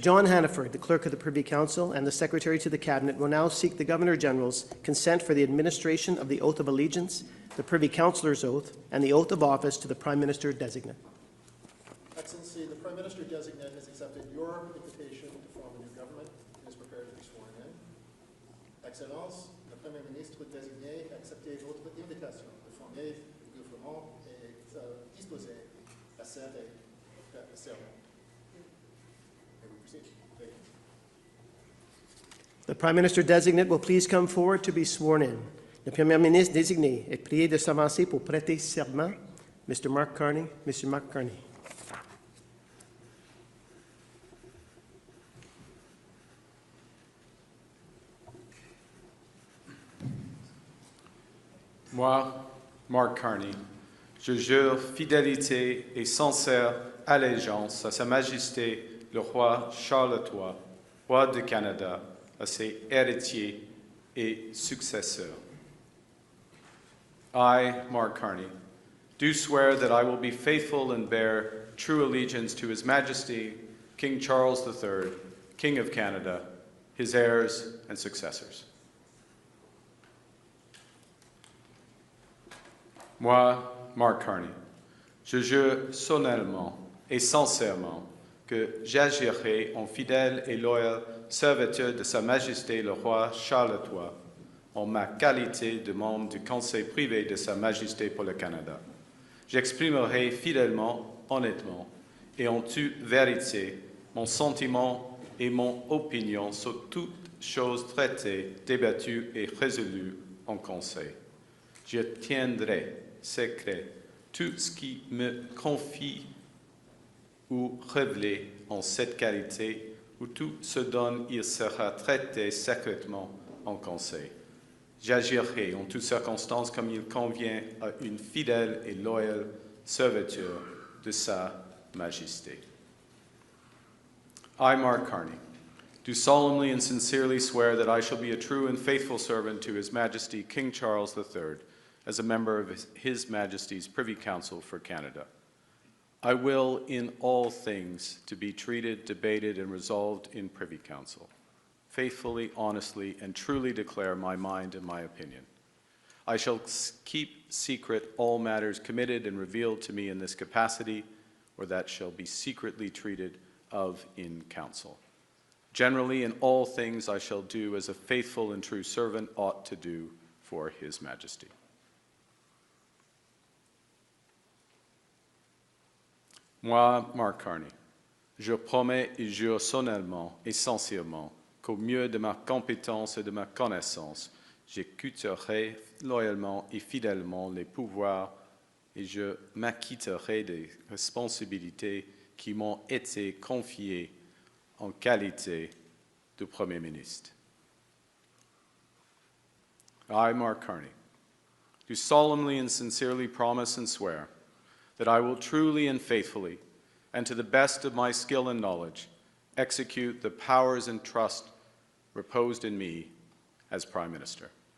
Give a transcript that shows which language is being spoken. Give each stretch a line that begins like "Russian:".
English: John Hannaford, the Clerk of the Privy Council and the Secretary to the Cabinet, will now seek the Governor-General's consent for the administration of the Oath of Allegiance, the Privy Councillor's Oath, and the Oath of Office to the Prime Minister-Designate. Excellency, the Prime Minister-Designate has accepted your invitation to form a new government and is prepared to be sworn in.
French: Excellence, le Premier ministre désigné a accepté votre invitation de former le gouvernement et est disposé à servir le serment.
English: May we proceed? Thank you. The Prime Minister-Designate will please come forward to be sworn in.
French: Le Premier ministre désigné est prié de s'avancer pour prêter serment.
English: Mr. Mark Carney. Mr. Mark Carney.
French: Moi, Mark Carney, je jure fidélité et sincère allégeance à Sa Majesté le roi Charles III, roi du Canada, à ses héritiers et successeurs.
English: I, Mark Carney, do swear that I will be faithful and bear true allegiance to His Majesty, King Charles III, King of Canada, his heirs and successors.
French: Moi, Mark Carney, je jure solennellement et sincèrement que j'agirai en fidèle et loyal serviteur de Sa Majesté le roi Charles III, en ma qualité de membre du Conseil privé de Sa Majesté pour le Canada. J'exprimerai fidèlement, honnêtement et en toute vérité mon sentiment et mon opinion sur toutes choses traitées, débattues et résolues en Conseil. Je tiendrai secret tout ce qui me confie ou révélé en cette qualité, ou tout ce dont il sera traité secrètement en Conseil. J'agirai en toutes circonstances comme il convient à une fidèle et loyale serviteur de Sa Majesté.
English: I, Mark Carney, do solemnly and sincerely swear that I shall be a true and faithful servant to His Majesty King Charles III as a member of His Majesty's Privy Council for Canada. I will, in all things, to be treated, debated, and resolved in Privy Council, faithfully, honestly, and truly declare my mind and my opinion. I shall keep secret all matters committed and revealed to me in this capacity, or that shall be secretly treated of in council. Generally, in all things I shall do as a faithful and true servant ought to do for His Majesty.
French: Moi, Mark Carney, je promets et jure solennellement et sincèrement qu'au mieux de ma compétence et de ma connaissance, j'écouterai loyalement et fidèlement les pouvoirs et je m'acquitterai des responsabilités qui m'ont été confiées en qualité de Premier ministre.
English: I, Mark Carney, do solemnly and sincerely promise and swear that I will truly and faithfully, and to the best of my skill and knowledge, execute the powers and trust reposed in me as Prime Minister.